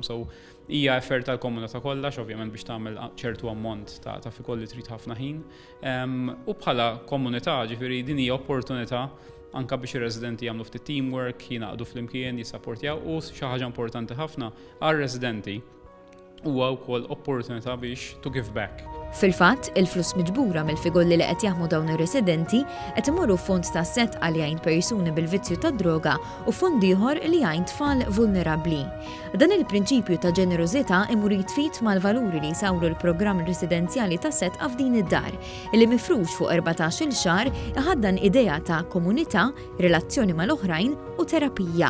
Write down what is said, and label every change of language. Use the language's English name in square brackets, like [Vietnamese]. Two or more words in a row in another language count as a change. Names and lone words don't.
[Maltese] So hija effort tal-komunità kollha ovvjament biex tagħmel ċertu ammont ta' fikolli trid ħafna ħin. U bħala komunità ġifieri din hija opportunità anke biex ir-residenti jagħmlu ftit teamwork, jingħaqdu flimkien, jissapportjaw u xi ħaġa importanti ħafna għar-residenti huwa wkoll opportunità biex [English] to give back. [Maltese] Fil-fatt, il-flus miġbura mill-figolli li qed jaħdmu dawn ir-residenti qed imorru fond ta' setqa li jgħin persuni bil-vizzju ta' droga u fond ieħor li jgħin tfal vulnerabbli. Dan il-prinċipju ta' ġenerożità imur jitfit mal-valuri li jsawru l-programm residenzjali ta' setqa f'din id-dar, illi mifrux fuq 14-il xahar iħaddan idea ta' komunità, relazzjoni mal-oħrajn u terapija.